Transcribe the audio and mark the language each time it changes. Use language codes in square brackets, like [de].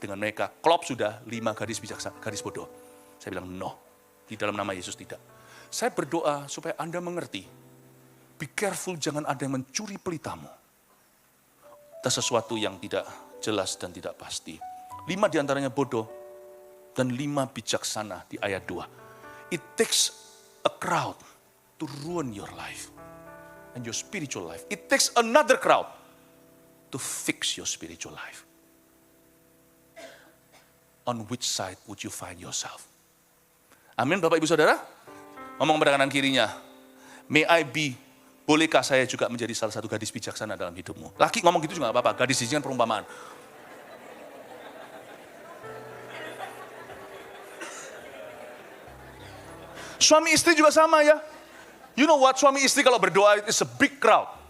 [id] Dengan mereka, klop sudah 5 gadis bijaksana, gadis bodoh. Saya bilang, no. Di dalam nama Yesus tidak. Saya berdoa supaya Anda mengerti. [en] Be careful, [id] jangan ada yang mencuri pelitamu. Itu sesuatu yang tidak jelas dan tidak pasti. 5 diantaranya bodoh. Dan 5 bijaksana di ayat 2. [en] It takes a crowd to ruin your life. And your spiritual life. It takes another crowd to fix your spiritual life. On which side would you find yourself? [id] Amin Bapak Ibu Saudara. Ngomong pada kanan kirinya. [en] May I be, [id] bolehkah saya juga menjadi salah satu gadis bijaksana dalam hidupmu? Laki ngomong gitu juga gak apa-apa. Gadis di sini kan perumpamaan. Suami istri juga sama ya. [en] You know what, [id] suami istri kalau berdoa itu [en] is a big crowd.